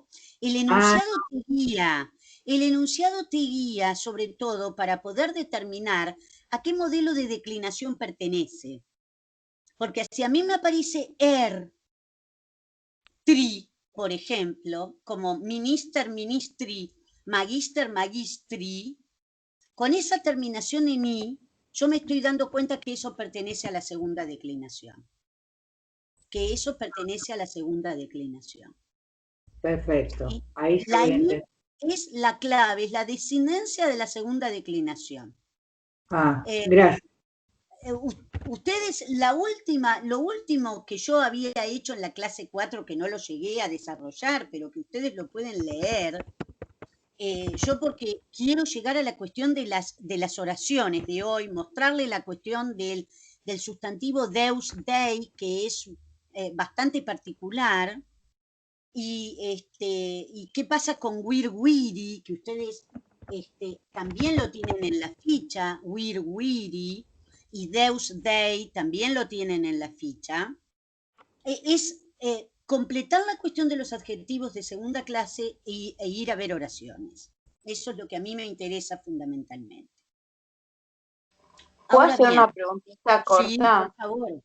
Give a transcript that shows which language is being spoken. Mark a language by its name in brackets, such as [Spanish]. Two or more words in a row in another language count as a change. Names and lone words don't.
[Spanish] El enunciado te guía. El enunciado te guía sobre todo para poder determinar a qué modelo de declinación pertenece. Porque si a mí me aparece tri, por ejemplo, como [Latin] minister, ministri, magister, magistri, [Spanish] con esa terminación en i, yo me estoy dando cuenta que eso pertenece a la segunda declinación. Perfecto. ¿Sí? Ahí la i es la clave, es la desinencia de la segunda declinación. Gracias. Ustedes, lo último que yo había hecho en la clase 4, que no lo llegué a desarrollar, pero que ustedes lo pueden leer, yo porque quiero llegar a la cuestión de las oraciones de hoy, mostrarle la cuestión del sustantivo [Latin] deus, dei, [Spanish] que es bastante particular, y qué pasa con [Latin] wir, wiri, [Spanish] que ustedes también lo tienen en la ficha, [Latin] wir, wiri, [Spanish] y [Latin] deus, dei [Spanish] también lo tienen en la ficha. Es completar la cuestión de los adjetivos de segunda clase e ir a ver oraciones. Eso es lo que a mí me interesa fundamentalmente. ¿Puedo hacer una preguntita corta? Sí, por favor.